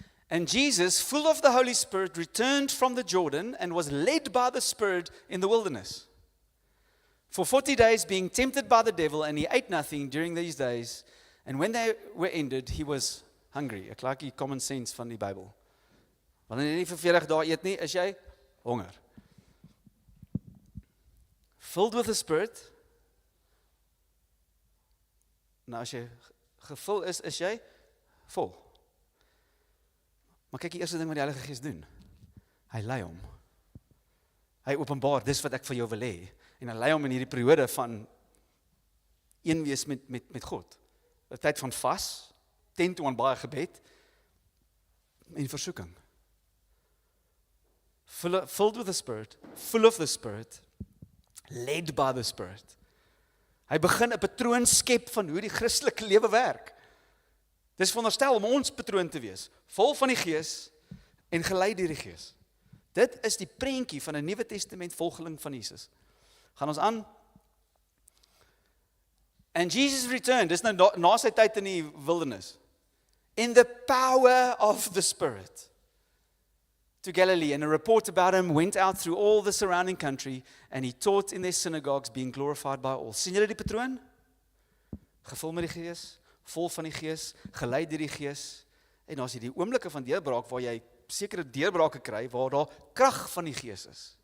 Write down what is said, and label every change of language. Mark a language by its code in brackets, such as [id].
[en] And Jesus, full of the Holy Spirit, returned from the Jordan and was led by the Spirit in the wilderness. For 40 days being tempted by the devil, and he ate nothing during these days. And when they were ended, he was hungry. [af] Ek like die common sense van die Bybel. Wanneer jy nie vir 40 dae eet nie, is jy honger. [en] Filled with the Spirit. [af] Nou as jy gevul is jy vol. Maar kyk die eerste ding wat die Heilige Gees doen. Hy lei hom. Hy openbaar, dis wat ek vir jou wil hê. En hy lei hom in hierdie periode van een wees met God. 'n tyd van vas, 10 toe aan baie gebed en versoeking. [en] Filled with the Spirit, full of the Spirit, led by the Spirit. [af] Hy begin 'n patroon skep van hoe die Christelike lewe werk. Dis veronderstel om ons patroon te wees, vol van die Gees en gelei deur die Gees. Dit is die prentjie van 'n Nuwe Testament volgeling van Jesus. Gaan ons aan. [en] And Jesus returned, [af] dis nou na sy tyd in die wildernis, [en] in the power of the Spirit, to Galilee, and a report about him went out through all the surrounding country, and he taught in their synagogues, being glorified by all. [af] Sien julle die patroon? Gevul met die Gees, vol van die Gees, gelei deur die Gees, en as jy die oomblikke van deurbraak, waar jy sekere deurbrake kry, waar daar krag van die Gees is.